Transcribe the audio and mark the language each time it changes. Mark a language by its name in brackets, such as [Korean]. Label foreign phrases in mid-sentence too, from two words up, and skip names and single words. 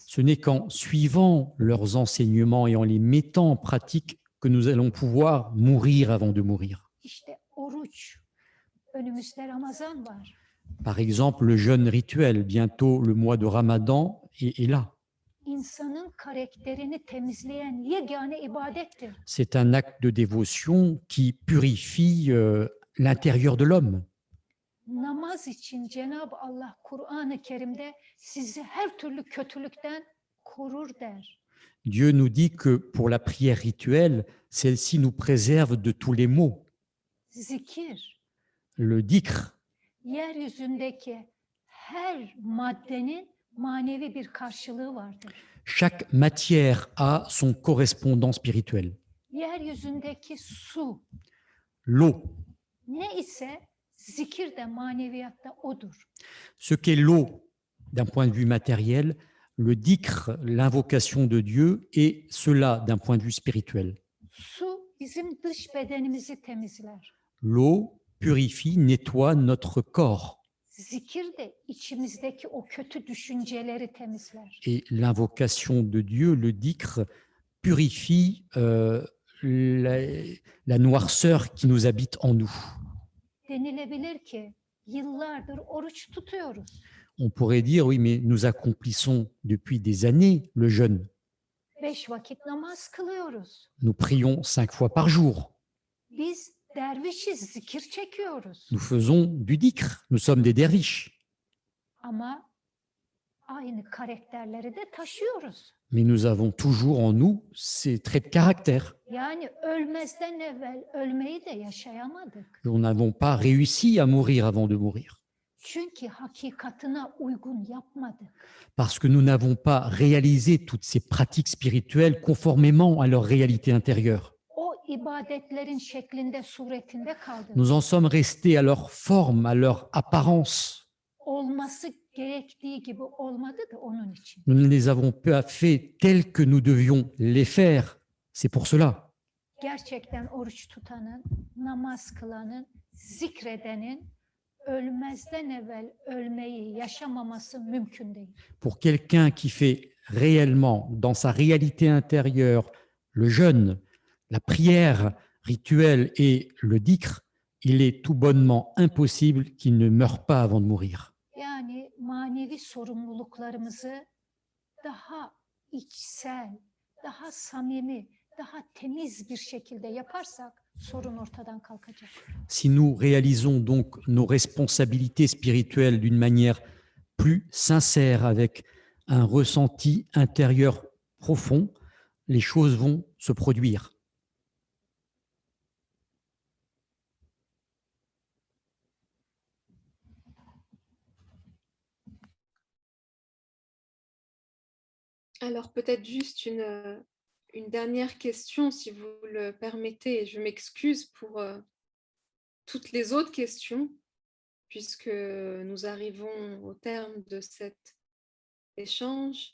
[French] Ce n'est qu'en suivant leurs enseignements et en les mettant en pratique que nous allons pouvoir mourir avant de mourir. [Turkish] İşte oruç, önümüzde Ramazan var. [French] Par exemple, le jeûne rituel, bientôt le mois de Ramadan est là. [Turkish] İnsanın karakterini temizleyen yegane ibadettir. [French] C'est un acte de dévotion qui purifie l'intérieur de l'homme. [Turkish] Namaz için Cenab-ı Allah Kur'an-ı Kerim'de sizi her türlü kötülükten korur der. [French] Dieu nous dit que pour la prière rituelle, celle-ci nous préserve de tous les maux. [Turkish] Zikir, [French] Le dhikr, [Turkish] yeryüzündeki her maddenin manevi bir karşılığı vardır. [French] chaque matière a son correspondant spirituel. [Turkish] Yeryüzündeki su [French] L'eau, [Turkish] ne ise zikir de maneviyatta odur. [French] ce qu'est l'eau d'un point de vue matériel, le dhikr, l'invocation de Dieu, et cela d'un point de vue spirituel. [Turkish] Su bizim dış bedenimizi temizler. [French] L'eau purifie, nettoie notre corps. [Turkish] Zikir de içimizdeki o kötü düşünceleri temizler. [French] Et l'invocation de Dieu, le dhikr, purifie la noirceur qui nous habite en nous. [Turkish] Denilebilir ki yıllardır oruç tutuyoruz. [French] On pourrait dire, oui, mais nous accomplissons depuis des années le jeûne. [Turkish] 5 vakit namaz kılıyoruz. [French] Nous prions 5 fois par jour. [Turkish] Biz dervişiz, zikir çekiyoruz. [French] Nous faisons du dhikr. Nous sommes des derviches. [Turkish] Ama aynı karakterleri de taşıyoruz. [French] Mais nous avons toujours en nous ces traits de caractère. [Turkish] Yani ölmezden evvel ölmeyi de yaşayamadık. [French] Nous n'avons pas réussi à mourir avant de mourir. [Turkish] Çünkü hakikatına uygun yapmadık. [French] Parce que nous n'avons pas réalisé toutes ces pratiques spirituelles conformément à leur réalité intérieure. [Turkish] O ibadetlerin şeklinde, suretinde kaldık. [French] Nous en sommes restés à leur forme, à leur apparence. [Turkish] Olması gerektiği gibi olmadı da onun için. [French] Nous ne les avons pas fait tels que nous devions les faire. C'est pour cela. [Turkish] Gerçekten oruç tutanın, namaz kılanın, zikredenin ölmezden evvel ölmeyi yaşamaması mümkün değil. [French] Pour quelqu'un qui fait réellement, dans sa réalité intérieure, le jeûne, la prière rituelle et le dhikr, il est tout bonnement impossible qu'il ne meure pas avant de mourir. [Turkish] Yani manevi sorumluluklarımızı daha içsel, daha samimi, daha temiz bir şekilde yaparsak sorun ortadan kalkacak. [French] Si nous réalisons donc nos responsabilités spirituelles d'une manière plus sincère, avec un ressenti intérieur profond, les choses vont se produire. Alors peut-être juste une dernière question, si vous le permettez, et je m'excuse pour toutes les autres questions, puisque nous arrivons au terme de cet échange.